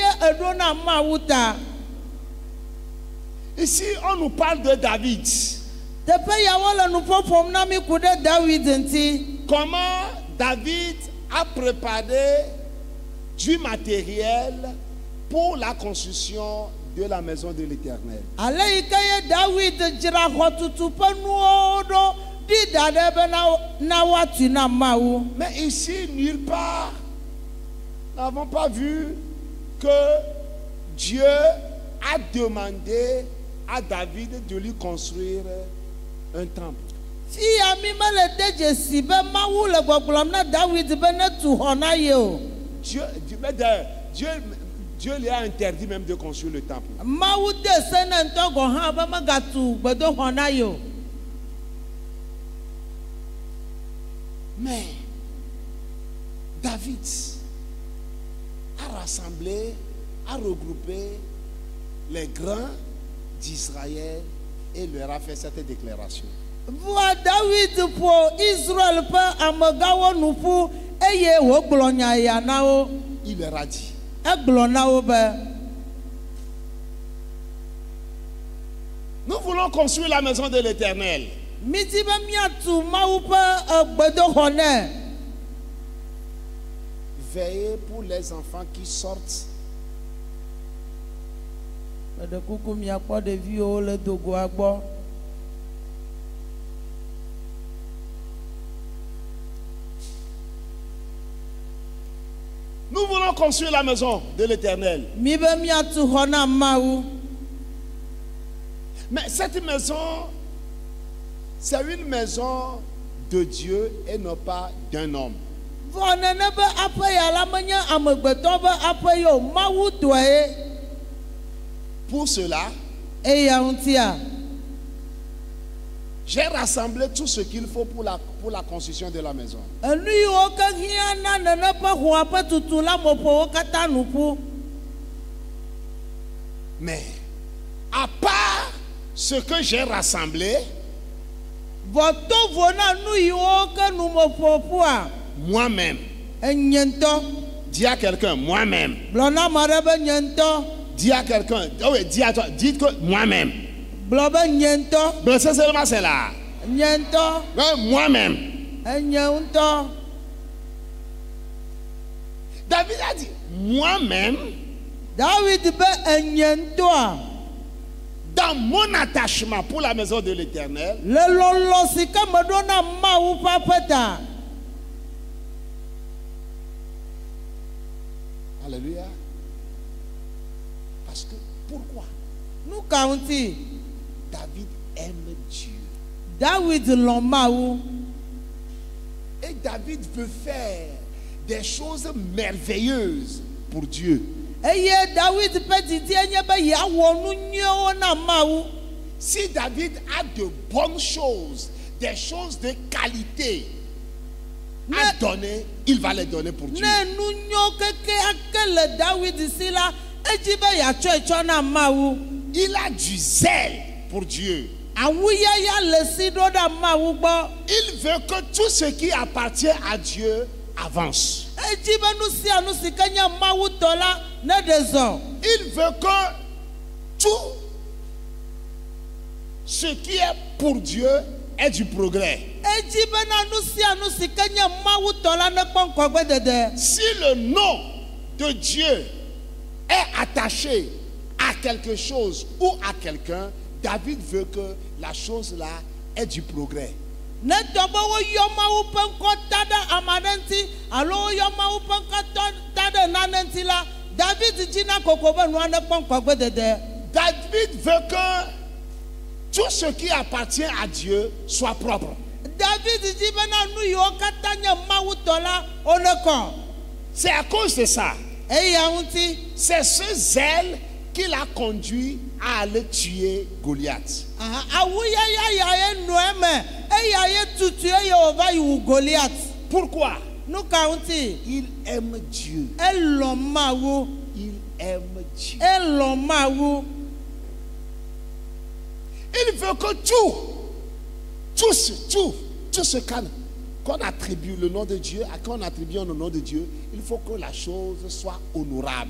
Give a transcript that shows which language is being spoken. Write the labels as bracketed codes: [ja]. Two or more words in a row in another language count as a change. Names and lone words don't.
[fr] Ici, on nous parle de David. [ee] teƒe yawo le nu ƒoƒom na mi ku ɖe David ŋuti. [fr] Comment David a préparé du matériel pour la construction de la maison de l'Éternel. [ee] Ale yi ke ye David dzra xɔtutu ƒe nuwo ɖo ɖi da ɖe be na woatui na Mawu. [fr] Mais ici, nulle part, nous n'avons pas vu que Dieu a demandé à David de lui construire un temple. [ee] Fia mi mele de dzesi be Mawu le gbɔgblɔm na David be ne tu xɔ na ye o. [fr] Dieu lui a interdit même de construire le temple. [ee] Mawu de se ne ŋutɔ gɔ hã be megatu gbedoxɔ na ye o. [fr] Mais David a rassemblé, a regroupé les grands d'Israël et leur a fait cette déclaration. [ee] Vua David ƒo Israel ƒe amegawo nu ƒu eye wògblɔ nya ya na wo. [fr] Il leur a dit, [ee] Egblɔ na wo be [fr] nous voulons construire la maison de l'Éternel. [ee] midi be miatu Mawu ƒe gbedoxɔ ne. [fr] Veillez pour les enfants qui sortent [ee] Meɖe kuku miakpɔ ɖeviwo le dogoa gbɔ. [fr] Nous voulons construire la maison de l'Éternel. [ee] Mi be miatu xɔ na Mawu. [fr] Mais cette maison, c'est une maison de Dieu et non pas d'un homme. [ee] Vɔ nene be aƒe ya la menye amegbetɔ be aƒe ye o, Mawu tɔe ye. [fr] Pour cela, [ee] Eya ŋutia, [fr] j'ai rassemblé tout ce qu'il faut pour la construction de la maison. [ee] enu yiwo ke hiã na nene ƒe xɔa ƒe tutu la me ƒo wo katã nu ƒu. [fr] Mais à part ce que j'ai rassemblé, [ee] Vɔ to vo na nu yiwo ke nu me ƒo ƒua, [fr] moi-même, [ee] enye ŋutɔ. [fr] dis à quelqu'un, moi-même. [ee] Gblɔ na ame aɖe be nye ŋutɔ. [fr] Dis à quelqu'un, oh oui, dis à toi, dites que moi-même. [ee] Gblɔ be nye ŋutɔ. [fr] Mais c'est seulement c'est là. [ee] Nye ŋutɔ. [fr] Mais moi-même. [ee] Enye ŋutɔ. [fr] David a dit, moi-même, [ee] David be enye ŋutɔa. [fr] dans mon attachement pour la maison de l'Éternel, [ee] Le lɔlɔ si ke meɖo na Mawu ƒe aƒe ta. [fr] alléluia. Parce que, pourquoi? [ee] Nu ka ŋuti? [fr] David aime Dieu. [ee] David lɔ̃ Mawu. [fr] Et David veut faire des choses merveilleuses pour Dieu. [ee] Eye David ƒe didi nye be yeawɔ nu nyuiwo na Mawu. [fr] Si David a de bonnes choses, des choses de qualité à donner, il va les donner pour Dieu. [ee] Ne nu nyuiwo keke ake le David si la, edzi be yeatsɔe tsɔ na Mawu. [fr] Il a du zèle pour Dieu. [ee] Awuyaya le si ɖo ɖa Mawu gbɔ. [fr] Il veut que tout ce qui appartient à Dieu avance. [ee] Edzi be nu sia nu si ke nye Mawu tɔ la ne ɖe zɔ. [fr] Il veut que tout ce qui est pour Dieu ait du progrès. [ee] Edzi be na nu sia nu si ke nye Mawu tɔ la ne kpɔ ŋkɔgbe dede. [fr] Si le nom de Dieu est attaché à quelque chose ou à quelqu'un, David veut que la chose là ait du progrès. [ee] Ne tɔ be woyɔ Mawu ƒe ŋkɔ ta ɖe ame aɖe ŋuti alo woyɔ Mawu ƒe ŋkɔ ta ɖe nane ŋuti la, David dzina koko be nua ne kpɔ ŋkɔgbe dede. [fr] David veut que tout ce qui appartient à Dieu soit propre. [ee] David dzi be na nu yiwo katã nye Mawu tɔ la wone kɔ. [fr] C'est à cause de ça. [ee] Eya ŋuti. [fr] C'est ce zèle qui l'a conduit à aller tuer Goliath. [ee] Awuyaya ya ye nu eme eya ye tutu eye wòva yi wu Goliath. [fr] Pourquoi? [ee] Nu ka ŋuti? [fr] Il aime Dieu. [ee] Elɔ̃ Mawu. [fr] Il aime Dieu. [ee] Elɔ̃ Mawu. [fr] Il veut que tout ce qu'on attribue le nom de Dieu, à qu'on attribue le nom de Dieu, il faut que la chose soit honorable.